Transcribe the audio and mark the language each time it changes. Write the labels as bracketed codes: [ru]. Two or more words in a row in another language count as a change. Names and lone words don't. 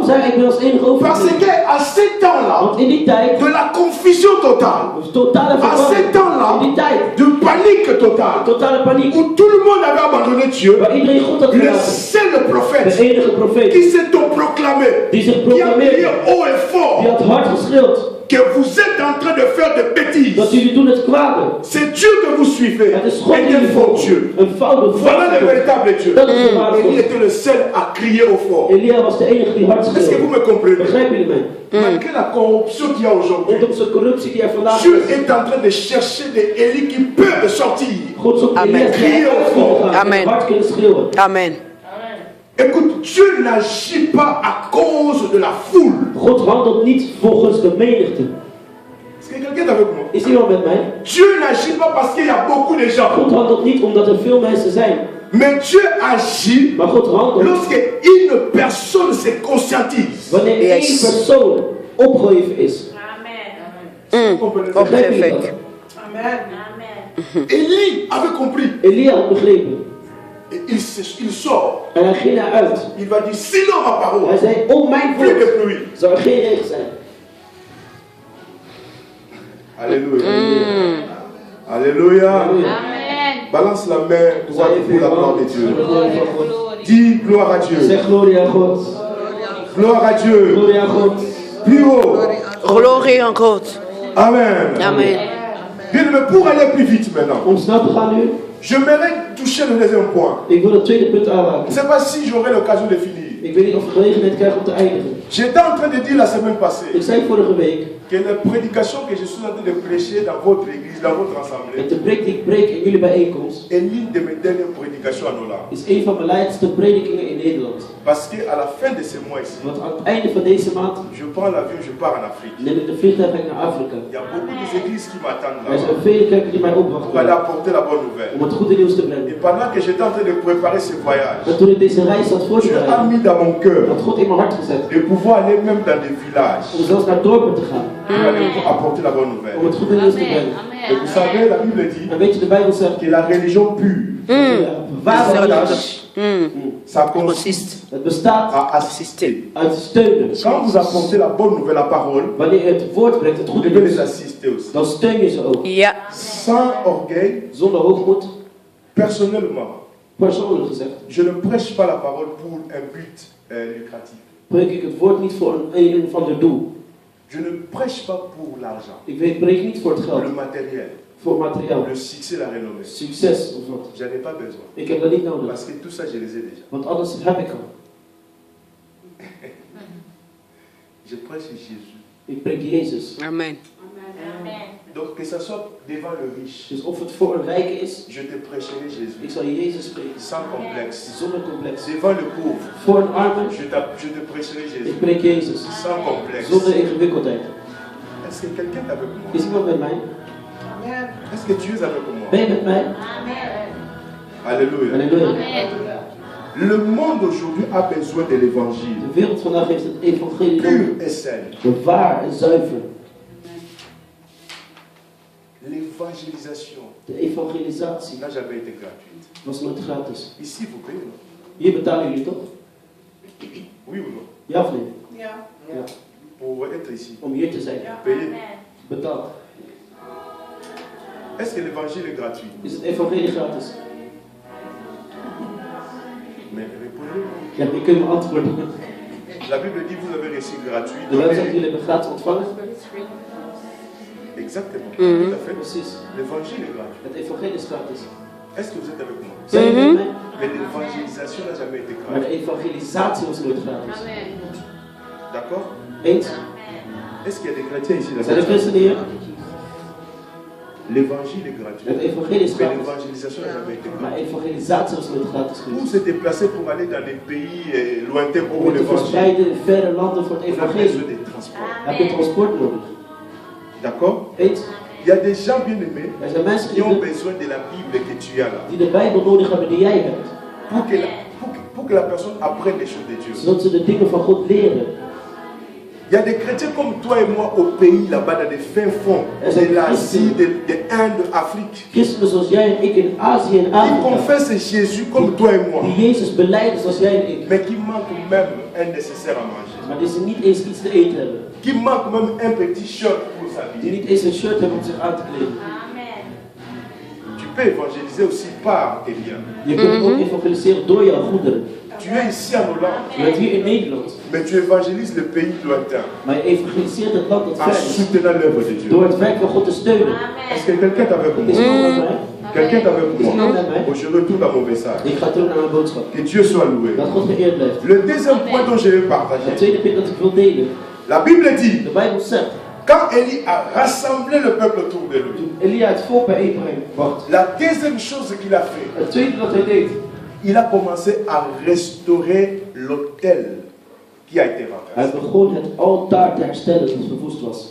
[nl] zei, ik ben als enige [fr] Parce [nl] overgebleven. [fr] qu'à ce temps-là, [nl] Want in die tijd, [fr] de la confusion totale, [nl] totale [fr] à ce [nl] verwarring. In [fr] temps-là, [nl] die tijd, [fr] de panique totale, [nl] totale paniek. [fr] où tout le monde avait abandonné Dieu, [nl] Waar iedereen God had [fr] le [nl] verlaten. [fr] seul [nl] De [fr] prophète [nl] enige profeet. [fr] qui s'est proclamé, [nl] Die zich [fr] qui a crié [nl] proclameerde. [fr] haut et fort [nl] Die had hard geschreeuwd. [fr] que vous êtes en train de faire des bêtises. [nl] Dat jullie doen het kwade. [fr] C'est Dieu que vous suivez [nl] Het is God [fr] et [nl] die [fr] un [nl] jullie [fr] faux [nl] volgt. [fr] Dieu. [nl] Een foute [fr] Voilà le véritable Dieu. [nl] Dat is de ware [fr] Élie [nl] God. [fr] était le seul à crier au fort. [nl] Elia was de enige die hard [fr] Est-ce que vous [nl] schreeuwde. [fr] me comprenez? [nl] Begrijpen jullie mij? [fr] Malgré la corruption qu'il y a aujourd'hui, [nl] Ondanks de corruptie die er vandaag [fr] Dieu [nl] is. [fr] est en train de chercher des Élie qui peuvent sortir. [nl] God zoekt Amen. Elia's die [fr] Crier au fort. [nl] uitkomen gaan. Amen. En hard kunnen schreeuwen. Amen. [fr] Écoute, Dieu n'agit pas à cause de la foule. [nl] God handelt niet volgens de menigte. [fr] Est-ce que quelqu'un est avec moi? [nl] Is iemand met mij? [fr] Dieu n'agit pas parce qu'il y a beaucoup de gens. [nl] God handelt niet omdat er veel mensen zijn. [fr] Mais Dieu agit [nl] Maar God handelt [fr] lorsque une personne se conscientise. [nl] wanneer één Yes. persoon opgeheven is. [fr] Vous comprenez ça? [nl] Opgeheven. [fr] Élie avait compris. [nl] Elia had begrepen. [fr] Et il sort. [nl] En hij ging eruit. [fr] Il va dire, sinon ma parole, [nl] Hij zei, oh mijn [fr] plus de [nl] woord, [fr] pluie. [nl] zal er geen regen zijn. [fr] Alléluia. Alléluia. Balance la main droite pour la gloire de Dieu. Dis gloire à Dieu. [nl] Zeg glorie aan God. [fr] Gloire à Dieu. [nl] Glorie aan God. [fr] Plus haut. [nl] Glorie aan God. [fr] Amen. [nl] Amen. [fr] Bien, mais pour aller plus vite maintenant, [nl] Om snel te gaan nu, [fr] j'aimerais toucher le deuxième point. [nl] ik wil het tweede punt [fr] Je ne [nl] aanraken. [fr] sais pas si j'aurai l'occasion de finir. [nl] Ik weet niet of ik gelegenheid krijg om te eindigen. [fr] J'étais en train de dire la semaine passée [nl] Ik zei vorige week, [fr] que les prédications que je suis en train de prêcher dans votre église, dans votre assemblée, [nl] met de preek die ik preek in jullie bijeenkomst, [fr] est l'une de mes dernières prédications en Hollande. [nl] is een van mijn laatste predikingen in Nederland. [fr] Parce qu'à la fin de ce mois ici, [nl] Want aan het einde van deze maand [fr] je prends l'avion, je pars en Afrique. [nl] neem ik de vliegtuig naar Afrika. [fr] Il y a beaucoup d'églises qui m'attendent [nl] Er [fr] là [nl] zijn vele kerken die mij [fr] pour aller [nl] opwachten [fr] apporter la bonne nouvelle. [nl] om het goede nieuws te [fr] Et [nl] brengen. [fr] pendant que j'étais en train de préparer ce voyage, [nl] En toen ik deze reis had [fr] Dieu a [nl] voorbereid, [fr] mis dans mon cœur [nl] had God in mijn hart gezet [fr] de pouvoir aller même dans des villages [nl] om zelfs naar dorpen te gaan. [fr] pour aller apporter la bonne [nl] Om [fr] nouvelle. [nl] het goede nieuws te brengen. [fr] Et vous savez, la Bible dit [nl] En weet je, de Bijbel zegt, [fr] que la religion pure, [nl] ware religie, [fr] ça consiste [nl] het bestaat [fr] à assister. [nl] uit steunen. [fr] Quand vous apportez la bonne nouvelle, la parole, [nl] Wanneer je het woord brengt, het [fr] vous [nl] goede [fr] devez les [nl] nieuws, [fr] assister aussi. [nl] dan steun je ze ook. Ja. [fr] Sans orgueil, [nl] Zonder hoogmoed, [fr] personnellement, [nl] persoonlijk gezegd, [fr] je ne prêche pas la parole pour un but lucratif. [nl] preek ik het woord niet voor een of ander doel. [fr] Je ne prêche pas pour l'argent, [nl] Ik preek niet voor het geld, [fr] le matériel, [nl] voor materiaal, [fr] le succès, la renommée. [nl] succes of wat. [fr] J'en ai pas besoin. [nl] Ik heb dat niet nodig, [fr] Parce que tout ça, je les ai déjà. [nl] want alles heb ik al. [fr] Je prêche Jésus. [nl] Ik preek Jezus. Amen. [fr] Donc que ça soit devant le riche, [nl] Dus of het voor een rijke is, [fr] je te prêcherai [nl] ik [fr] Jésus. [nl] zal Jezus spreken. [fr] Sans complexe. [nl] Zonder complex. [fr] Devant le pauvre, [nl] Voor een arme, [fr] je te prêcherai Jésus. [nl] ik preek Jezus. [fr] Sans complexe. [nl] Zonder ingewikkeldheid. [fr] Est-ce que quelqu'un est avec moi? [nl] Is iemand met mij? [fr] Est-ce que tu es avec moi? [nl] Ben je met mij? [fr] Alléluia. [nl] Halleluja. [fr] Le monde aujourd'hui a besoin de l'évangile. [nl] De wereld vandaag heeft het evangelie nodig. [fr] Pur et sain. [nl] Waar en zuiver. [fr] L'évangélisation [nl] De evangelisatie [fr] n'a jamais été gratuite. [nl] was nooit gratis. [fr] Ici, vous payez, non? [nl] Hier betalen jullie toch? [fr] Oui ou non? [nl] Ja of nee? Ja. Ja. [fr] Pour être ici, [nl] Om hier te zijn. [fr] payez. [nl] Betaald. [fr] Est-ce que l'évangile est gratuit? [nl] Is het evangelie gratis? [fr] Mais répondez. [nl] Ja, je kunt me antwoorden. [fr] La Bible dit vous avez reçu gratuit. [nl] De Bijbel zegt [fr] Donnez. [nl] jullie hebben gratis ontvangen. [fr] Exactement. Mhm. Tout à fait. [nl] Precies. [fr] L'évangile est gratuit. [nl] Het evangelie is gratis. [fr] Est-ce que vous êtes avec moi? [nl] Zijn jullie met mij? [fr] Mais l'évangélisation n'a jamais été [nl] Maar de [fr] gratuite. [nl] evangelisatie was nooit gratis. [fr] D'accord? [nl] Eens? [fr] Est-ce qu'il y a des chrétiens ici? [nl] Zijn er christenen hier? [fr] L'évangile est gratuit. [nl] Het evangelie is [fr] Mais [nl] gratis. [fr] l'évangélisation n'a jamais été [nl] Maar [fr] gratuite. [nl] evangelisatie was nooit gratis [fr] Pour [nl] geweest. [fr] se déplacer pour aller dans des pays lointains pour [nl] Om te [fr] l'évangile, [nl] verspreiden in verre landen voor het [fr] on a besoin [nl] evangelie [fr] de transport. [nl] heb je transport nodig. [fr] D'accord? [nl] Eens? [fr] Il y a des gens bien aimés [nl] Er zijn mensen [fr] qui ont [nl] die [fr] besoin de la Bible que tu as là. [nl] de Bijbel nodig hebben die jij hebt. [fr] Pour que la personne apprenne les choses de Dieu. [nl] Zodat ze de dingen van God leren. [fr] Il y a des chrétiens comme toi et moi au pays là-bas, dans les fins fonds de l'Asie, de l'Inde, de l'Afrique. [nl] Christenen zoals jij en ik in Azië en [fr] Ils [nl] Afrika. [fr] confessent Jésus comme toi et moi, [nl] Die Jezus belijden zoals jij en ik. [fr] mais qui manquent même un nécessaire à manger. [nl] Maar die ze niet eens iets te eten hebben. [fr] qui manquent même un petit shirt pour [nl] Die [fr] s'habiller. [nl] niet eens een shirt hebben om zich aan te kleden. [fr] Tu peux évangéliser aussi par tes biens. [nl] Je kunt ook evangeliseren door jouw goederen. [fr] Tu es ici en Hollande, [nl] Je bent hier in Nederland. [fr] mais tu évangélises le pays lointain [nl] Maar je evangeliseert het land dat [fr] en [nl] ver is. [fr] soutenant l'œuvre de Dieu. [nl] Door het werk van God te steunen. [fr] Est-ce que quelqu'un est avec [nl] Is [fr] moi? [nl] er iemand met mij? [fr] Quelqu'un est avec [nl] Is er iemand [fr] moi? [nl] met mij? [fr] Bon, je retourne à mon message. [nl] Ik ga terug naar mijn boodschap. [fr] Que Dieu soit loué. [nl] Dat God geëerd blijft. [fr] Le deuxième point dont je vais [nl] Het [fr] partager. [nl] tweede punt dat ik wil delen. [fr] La Bible dit, [nl] De Bijbel zegt, [fr] quand Élie a rassemblé le peuple autour de lui, [nl] toen Elia het volk bijeenbracht. [fr] la deuxième chose qu'il a fait, [nl] Het tweede wat hij deed. [fr] il a commencé à restaurer l'autel qui a été [nl] Hij [fr] renversé. [nl] begon het altaar te herstellen dat verwoest was.